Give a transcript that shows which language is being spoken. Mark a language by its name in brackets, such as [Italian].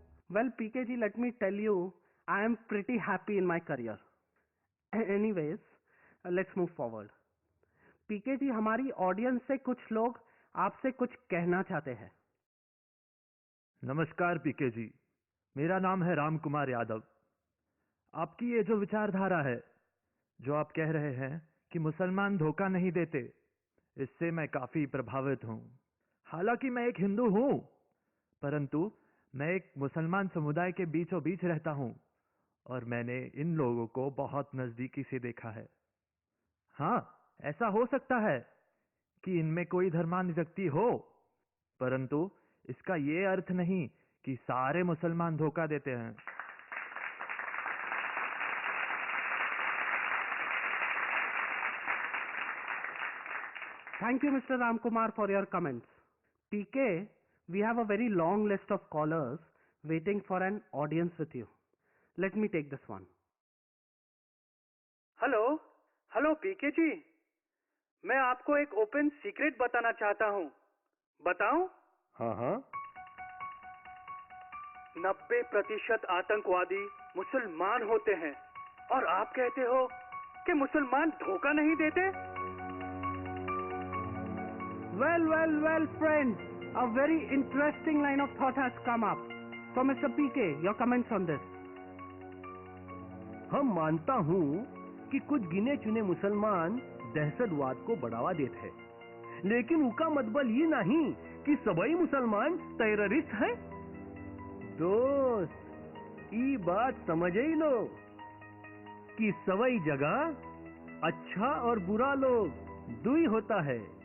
[English] Well, PK ji, let me tell you, I am pretty happy in my career. Anyways, let's move forward. [Hindi] PK जी, हमारी audience से कुछ लोग आपसे कुछ कहना चाहते हैं. नमस्कार पीके जी, मेरा नाम है राम कुमार यादव. आपकी ये जो विचारधारा है, जो आप कह रहे हैं कि मुसलमान धोखा नहीं देते, इससे मैं काफी प्रभावित हूँ. हालांकि मैं एक हिंदू हूँ, परंतु मैं एक मुसलमान समुदाय के बीचों बीच रहता हूँ और मैंने इन लोगों को बहुत नजदीकी से देखा है. हाँ, ऐसा हो सकता है कि इनमें कोई धर्मानुरक्ति हो, परंतु इसका ये अर्थ नहीं कि सारे मुसलमान धोखा देते हैं. [English] Thank you, Mr. Ramkumar, for your comments. PK, we have a very long list of callers waiting for an audience with you. Let me take this one. [Hindi] Hello पीके जी, मैं आपको एक ओपन सीक्रेट बताना चाहता हूँ. बताऊं? हाँ. 90% आतंकवादी मुसलमान होते हैं और आप कहते हो कि मुसलमान धोखा नहीं देते. [English] Well, friends, a very interesting line of thought has come up. So, Mr. PK, your comments on this? [Hindi] हम मानता हूं कि कुछ गिने चुने मुसलमान दहशतवाद को बढ़ावा देते हैं, लेकिन उका मतलब ये नहीं कि सभी मुसलमान टेररिस्ट हैं। दोस्त, ये बात समझ ही लो कि सभी जगह अच्छा और बुरा लोग दुई होता है।